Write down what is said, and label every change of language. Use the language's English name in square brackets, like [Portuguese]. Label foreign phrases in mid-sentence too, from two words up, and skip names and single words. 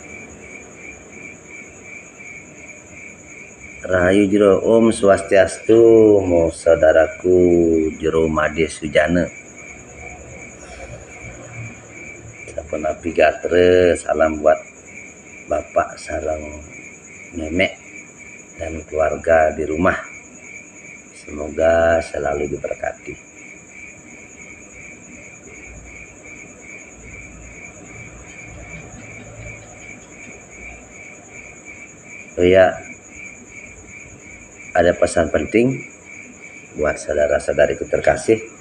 [Balinese] Rahayu Jero, Om Swastiastu, [Indonesian] mo saudaraku Jero Made Sujana. [Balinese] Sapunapi gatre, [Indonesian] salam buat bapak sareng nenek dan keluarga di rumah. Semoga selalu diberkati. Oh ya, ada pesan penting buat saudara-saudariku terkasih.